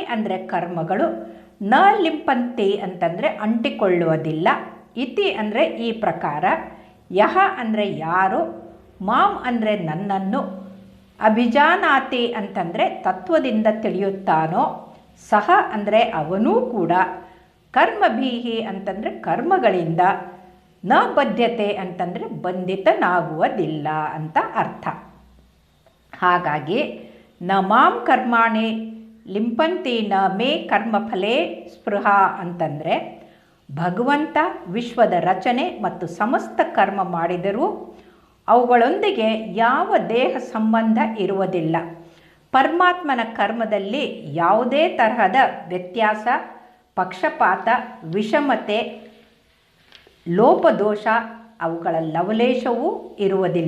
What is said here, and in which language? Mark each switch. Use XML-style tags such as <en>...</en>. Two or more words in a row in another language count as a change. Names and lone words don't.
<kn>ಅಂದರೆ ಕರ್ಮಗಳು,</kn> <sa>ನ ಲಿಂಪಂತಿ</sa> <kn>ಅಂತಂದರೆ ಅಂಟಿಕೊಳ್ಳುವುದಿಲ್ಲ, ಇತಿ ಅಂದರೆ ಈ ಪ್ರಕಾರ, ಯಹ ಅಂದರೆ ಯಾರು, ಮಾಂ ಅಂದರೆ ನನ್ನನ್ನು, ಅಭಿಜಾನಾತಿ ಅಂತಂದರೆ ತತ್ವದಿಂದ ತಿಳಿಯುತ್ತಾನೋ, ಸಹ ಅಂದರೆ ಅವನೂ ಕೂಡ, ಕರ್ಮಭೀಹಿ ಅಂತಂದರೆ ಕರ್ಮಗಳಿಂದ,</kn> <sa>ನ ಬದ್ಧತೆ</sa> <kn>ಅಂತಂದರೆ ಬಂಧಿತನಾಗುವುದಿಲ್ಲ ಅಂತ ಅರ್ಥ. ಹಾಗಾಗಿ</kn> <sa>ನ ಮಾಂ ಕರ್ಮಾಣಿ ಲಿಂಪಂತಿ ನ ಮೇ ಕರ್ಮಫಲೇ ಸ್ಪೃಹ</sa> <kn>ಅಂತಂದರೆ ಭಗವಂತ ವಿಶ್ವದ ರಚನೆ ಮತ್ತು ಸಮಸ್ತ ಕರ್ಮ ಮಾಡಿದರೂ ಅವುಗಳೊಂದಿಗೆ ಯಾವ ದೇಹ ಸಂಬಂಧ ಇರುವುದಿಲ್ಲ. ಪರಮಾತ್ಮನ ಕರ್ಮದಲ್ಲಿ ಯಾವುದೇ ತರಹದ ವ್ಯತ್ಯಾಸ, ಪಕ್ಷಪಾತ, ವಿಷಮತೆ, ಲೋಪದೋಷ ಅವುಗಳ ಲವಲೇಶವೂ ಇರುವುದಿಲ್ಲ.</kn>